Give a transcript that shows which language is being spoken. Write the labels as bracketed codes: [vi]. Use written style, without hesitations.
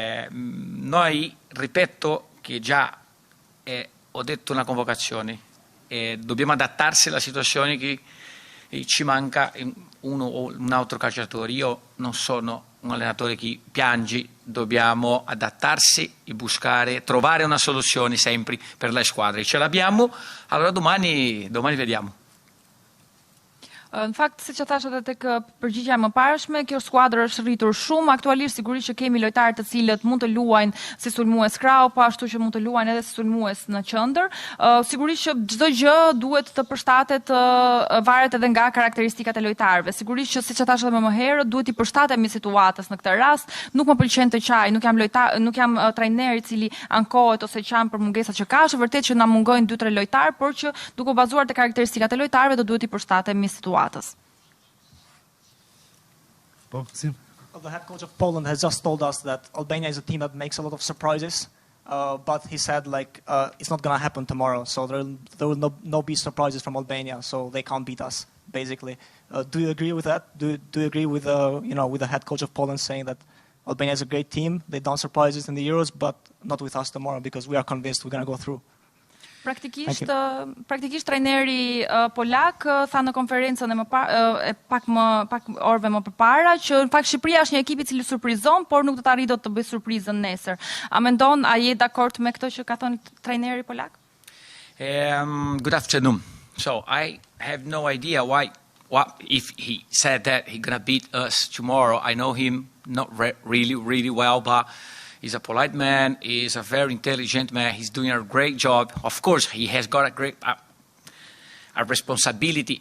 [it] Noi, ripeto, che già ho detto una convocazione, dobbiamo adattarsi alla situazione che e ci manca uno o un altro calciatore. Io non sono un allenatore che piange, dobbiamo adattarsi e buscare, trovare una soluzione sempre per le squadre. Ce l'abbiamo, allora domani vediamo. [sq] Në fakt, siç e thash edhe tek përgjigjja e mëparshme, kjo skuadër është rritur shumë. Aktualisht sigurisht që kemi lojtarë të cilët mund të luajnë si sulmues krau, po ashtu që mund të luajnë edhe si sulmues në qendër. Sigurisht që çdo gjë duhet të përshtatet, varet edhe nga karakteristikat e lojtarëve. Sigurisht që siç e thash edhe më herët, duhet i përshtatemi situatës në këtë rast. Nuk më pëlqen të qaj, nuk jam trajner i cili ankohet ose qan për mungesat që ka. Është vërtet që na mungojnë 2-3 lojtarë, por që duke bazuar te karakteristikat e lojtarëve do duhet i përshtatemi situatës. [en] The head coach of Poland has just told us that Albania is a team that makes a lot of surprises, but he said it's not going to happen tomorrow, so there will no be surprises from Albania, so they can't beat us, basically. Do you agree with that? Do you agree with with the head coach of Poland saying that Albania is a great team, they've done surprises in the Euros, but not with us tomorrow because we are convinced we're going to go through? [sq] Praktikisht trajneri polak tha në konferencën e pak orëve më përpara që në fakt Shqipëria është një ekip I cili surprizon, por nuk do të arrijë dot të bëjë surprizën nesër. A mendon, a je dakord me këtë që ka thënë trajneri polak? [en] Good afternoon. So I have no idea if he said that he's gonna beat us tomorrow. I know him not really well, but he's a polite man. He's a very intelligent man. He's doing a great job. Of course, he has got a great a responsibility.